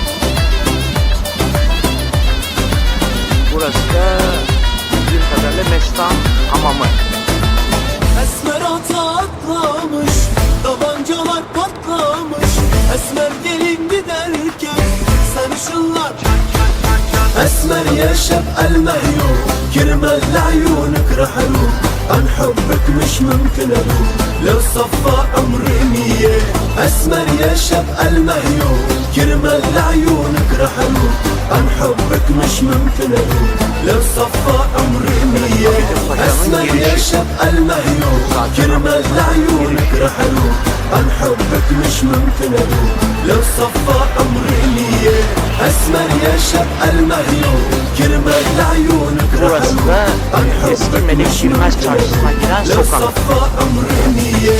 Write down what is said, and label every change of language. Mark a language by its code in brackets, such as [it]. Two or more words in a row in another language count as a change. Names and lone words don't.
[tr] Burası da bildiğim kadarıyla Mestan Hamamı. Esmer ata atlamış, tabancalar patlamış. Esmer gelin giderken sarışınlar. [ar] Esmer يا شب المهيوب كرمال لعيونك رح اروح عن حبك مش ممكن اروح لو صفى عمري مية. اسمر يا شب المهيوب كرمال لعيونك رح اروح عن حبك مش ممكن اروح لو صفى عمري مية. اسمر يا شب المهيوب كرمال لعيونك رح اروح عن حبك مش ممكن اروح لو صفى عمري مية. اسمر يا شب المهيوب كرمال لعيونك رح اروح عن حبك مش ممكن اروح لو صفى عمري مية.